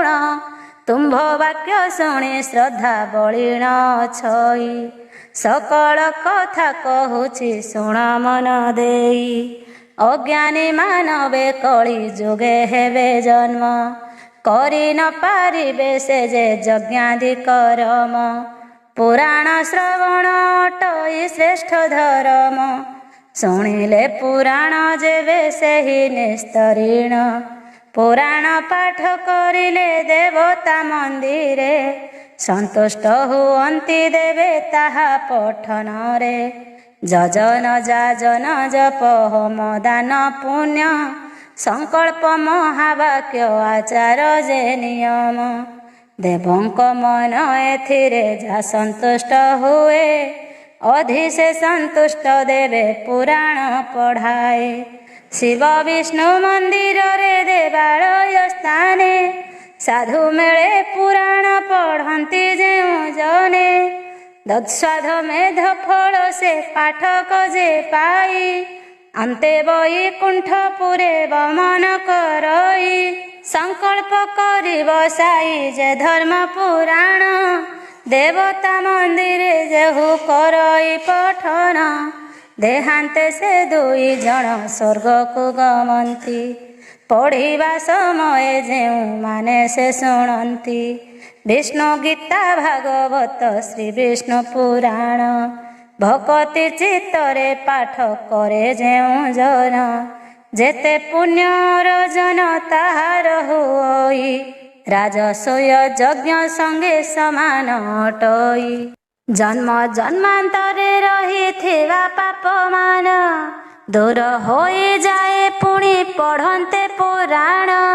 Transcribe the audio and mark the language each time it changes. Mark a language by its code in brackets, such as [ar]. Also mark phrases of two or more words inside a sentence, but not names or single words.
[or] ତୁମ୍ଭ ବାକ୍ୟ ଶୁଣୀ ଶ୍ରଦ୍ଧା ବଳିଣ ଛଈ, ସକଳ କଥା କହୁଛି ଶୁଣ ମନ ଦେଈ। ଅଜ୍ଞାନୀ ମାନବେ କଳି ଯୁଗେ ହେବେ ଜନ୍ମ, କରି ନ ପାରିବେ ସେ ଯେ ଯଜ୍ଞାଦି କର୍ମ। ପୁରାଣ ଶ୍ରବଣ ଅଟଇ ଶ୍ରେଷ୍ଠ ଧର୍ମ, ଶୁଣିଲେ ପୁରାଣ ଯେବେ ସେହି ନିସ୍ତରୀଣ। ପୁରାଣ ପାଠ କରିଲେ ଦେବତା ମନ୍ଦିରେ, ସନ୍ତୁଷ୍ଟ ହୁଅନ୍ତି ଦେବେ ତାହା ପଠନ ରେ। ଯଜନ ଯାଜନ ଜପ ହୋମ ଦାନ ପୁଣ୍ୟ, ସଂକଳ୍ପ ମହାବାକ୍ୟ ଆଚାର ଯେ ନିୟମ। ଦେବଙ୍କ ମନ ଏଥିରେ ଯା ସନ୍ତୁଷ୍ଟ ହୁଏ, ଅଧି ସେ ସନ୍ତୁଷ୍ଟ ଦେବେ ପୁରାଣ ପଢ଼ାଏ। ଶିବ ବିଷ୍ଣୁ ମନ୍ଦିର ରେ ଦେବାଳୟ ସ୍ଥାନେ, ସାଧୁ ମେଳେ ପୁରାଣ ପଢ଼ନ୍ତି ଯେଉ ଜନେ। ଦତ୍ସ୍ୱାଧମେଧ ଫଳ ସେ ପାଠକ ଯେ ପାଇ, ଅନ୍ତେ ବୈକୁଣ୍ଠପୁରେ ଗମନ କରଇ। ସଂକଳ୍ପ କରି ବସାଇ ଯେ ଧର୍ମ ପୁରାଣ, ଦେବତା ମନ୍ଦିରେ ଯେହୁ କରଇ ପଠନ। ଦେହାନ୍ତେ ସେ ଦୁଇ ଜନ ସ୍ୱର୍ଗ କୁ ଗମନ୍ତି, ପଢ଼ିବା ସମୟ ଯେଉ ମାନେ ସେ ଶୁଣନ୍ତି। ବିଷ୍ଣୁ ଗୀତା ଭାଗବତ ଶ୍ରୀ ବିଷ୍ଣୁ ପୁରାଣ, ଭକ୍ତି ଚିତ୍ତରେ ପାଠ କରେ ଯେଉ ଜନ। ଯେତେ ପୁଣ୍ୟ ରଜନ ତାହାର ହୋଇ, ରାଜସୂୟ ଯଜ୍ଞ ସଙ୍ଗେ ସମାନ ଅଟଇ। ଜନ୍ମ ଜନ୍ମାନ୍ତରେ ରହିଥିବା ପାପ ମାନ, ଦୂର ହୋଇ ଯାଏ ପୁଣି ପଢ଼ନ୍ତେ ପୁରାଣ।